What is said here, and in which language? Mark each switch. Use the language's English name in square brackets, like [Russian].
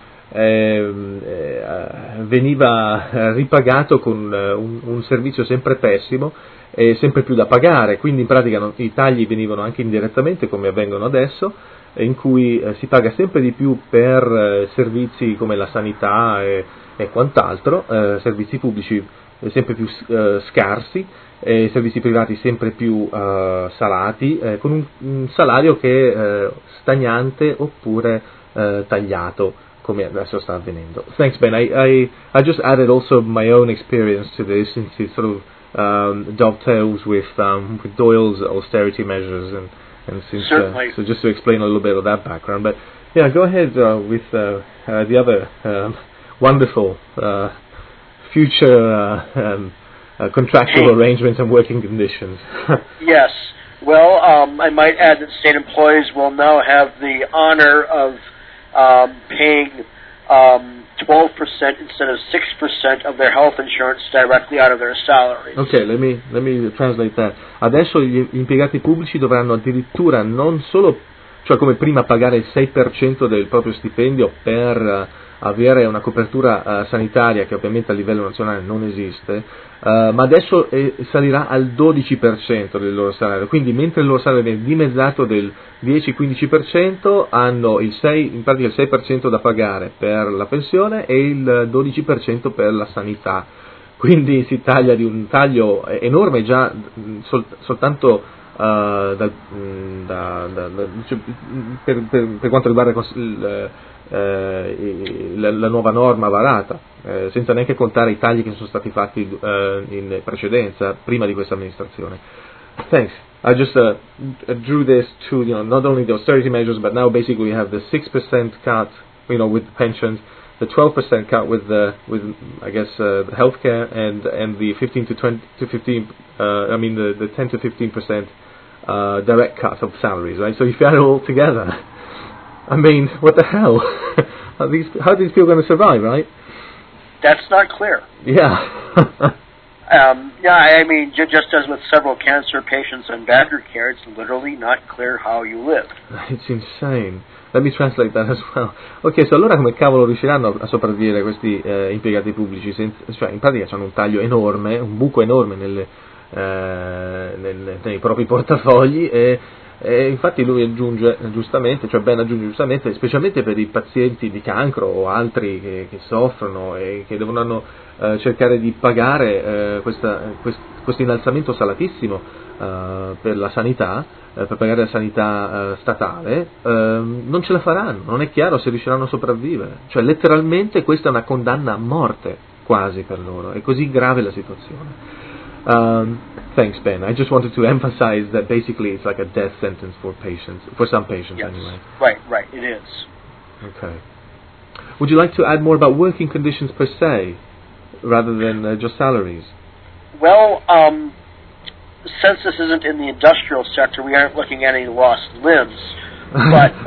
[Italian] veniva ripagato con un servizio sempre pessimo e sempre più da pagare, quindi in pratica i tagli venivano anche indirettamente, come avvengono adesso, in cui si paga sempre di più per servizi come la sanità e quant'altro, servizi pubblici sempre più scarsi e servizi privati sempre più salati, con un salario che è stagnante oppure tagliato, come adesso sta avvenendo. [English] Thanks Ben, I just added also my own experience to this, since it sort of dovetails with Doyle's austerity measures and since, certainly. So just to explain a little bit of that background, but yeah, go ahead with the other wonderful future contractual arrangements and working conditions. Yes. Well, I might add that state employees will now have the honor of paying 12% instead of 6% of their health insurance directly out of their salary. Ok, let me translate that. [Italian] Adesso gli impiegati pubblici dovranno addirittura non solo, cioè come prima, pagare il 6% del proprio stipendio per avere una copertura sanitaria, che ovviamente a livello nazionale non esiste, ma adesso salirà al 12% del loro salario. Quindi mentre il loro salario viene dimezzato del 10-15%, hanno in pratica il 6% da pagare per la pensione e il 12% per la sanità. Quindi si taglia di un taglio enorme già soltanto per quanto riguarda la nuova norma varata, senza neanche contare i tagli che sono stati fatti in precedenza, prima di questa amministrazione. [English] Thanks. I just drew this to, you know, not only the austerity measures, but now basically we have the 6% cut, you know, with pensions, the 12% cut with healthcare, and the 10 to 15% direct cut of salaries, right? So if you add it all together, I mean, what the hell? How are these people going to survive, right? That's not clear. Yeah. just as with several cancer patients in Badger care, it's literally not clear how you live. It's insane. Let me translate that as well. Okay, so [Italian] allora come cavolo riusciranno a sopravvivere questi impiegati pubblici? Cioè, in pratica c'hanno un taglio enorme, un buco enorme nei propri portafogli e infatti lui aggiunge giustamente, specialmente per i pazienti di cancro o altri che soffrono e che devono cercare di pagare questo innalzamento salatissimo per la sanità, per pagare la sanità statale, non ce la faranno, non è chiaro se riusciranno a sopravvivere, cioè letteralmente questa è una condanna a morte quasi per loro, è così grave la situazione. [English] Thanks, Ben. I just wanted to emphasize that basically it's like a death sentence for patients, for some patients, yes, anyway. Right, it is. Okay. Would you like to add more about working conditions per se, rather than just salaries? Well, since this isn't in the industrial sector, we aren't looking at any lost limbs, but